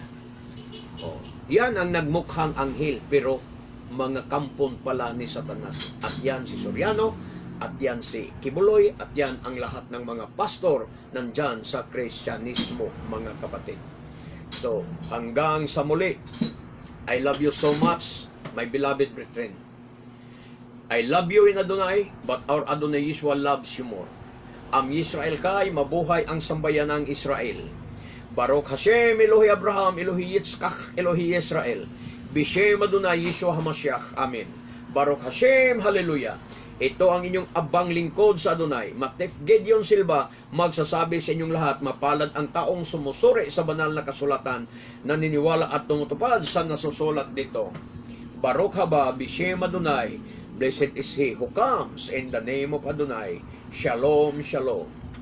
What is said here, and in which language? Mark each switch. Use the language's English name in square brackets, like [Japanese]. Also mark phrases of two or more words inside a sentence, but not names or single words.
[Filipino] Yan ang nagmukhang anghel, pero mga kampon pala ni Satanas. At yan si Soriano, at yan si Kibuloy, at yan ang lahat ng mga pastor nandyan sa Kristyanismo, mga kapatid. So, hanggang sa muli, [English] I love you so much, my beloved brethren. I love you in Adonai, but our Adonai Yeshua loves you more. [Hebrew] עם ישראל חי, [Filipino] mabuhay ang sambayan ng Israel. [Hebrew] ברוך השם, אלוהי אברהם, אלוהי יצחק, אלוהי ישראל. בשם אדוני ישוע המשיח. אמן. ברוך השם, Hallelujah. [Filipino] Ito ang inyong abang lingkod sa Adonai, Matef Gedeon Silva, magsasabi sa inyong lahat, mapalad ang taong sumusuri sa banal na kasulatan, naniniwala at tumutupad sa nasusulat dito. [Hebrew] ברוך הבא, בשם אדוני. [English] Blessed is he who comes in the name of Adonai. [Hebrew] שלום, שלום.